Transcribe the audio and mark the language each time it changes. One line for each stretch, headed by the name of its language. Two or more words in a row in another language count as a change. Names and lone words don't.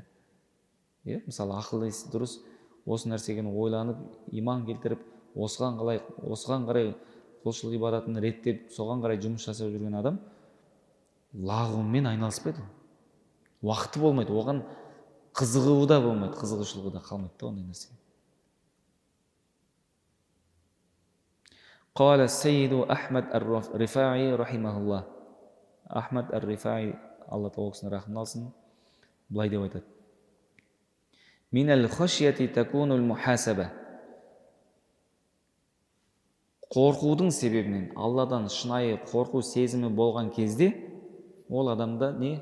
Kazakh: Мысалы ақыл есі дұрыс, осы нәрсеге ойланып, иман келтіріп, осыған қарай құлшылық ғибадатын реттеп, соған қарай жұмыс жасап жүрген адам лағумен айналыспайды. Уақыты болмайды, оған қызығуы да болмайды, қызығушылығы да қалмайды ондай нәрсеге.
Arabic: قال السيد أحمد الرفاعي رحمه الله.
Kazakh: Ахмад ар-Рифаи, Алла тағала кісіні рахмын алсын, былай деп айтады.
Arabic: من الخشية تكون المحاسبة.
Kazakh: Қорқудың себебінен, Алладан шынайы қорқу сезімі болған кезде, ол адамда не?